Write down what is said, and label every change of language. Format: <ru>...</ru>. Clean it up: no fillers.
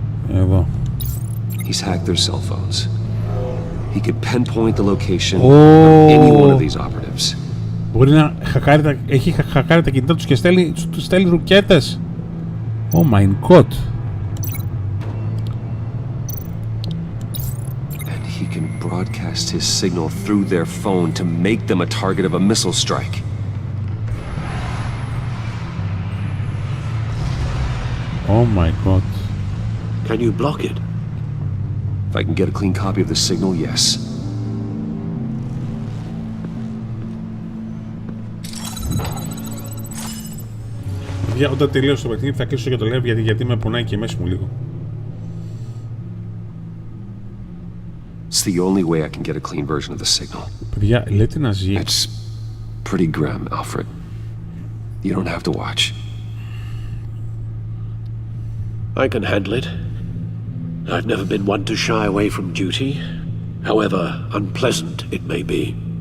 <el>Εδώ.</el> <en>He's hacked their cell phones. He could pinpoint the location of any one of these operatives.</en> <el>Μπορεί να έχει χακάρει τα κινητά τους και στέλνει ρουκέτες.</el> <en>Oh my god. And he can broadcast his signal through their phone to make them a target of a missile strike. Oh my god. Can you block it? If I can get a clean copy of the signal, yes.</en> <el>Όταν τελείωσω το παιχνίδι θα κλείσω και το live γιατί με πονάει και μέσα μου λίγο.</el> <en>the only way I can get a clean version of the signal.</en> <el>Παιδιά, λέτε να ζει.</el> <en>It's pretty grim, Alfred. You don't have to watch. I can handle it. I've never been one to shy away from duty, however unpleasant it may be.</en>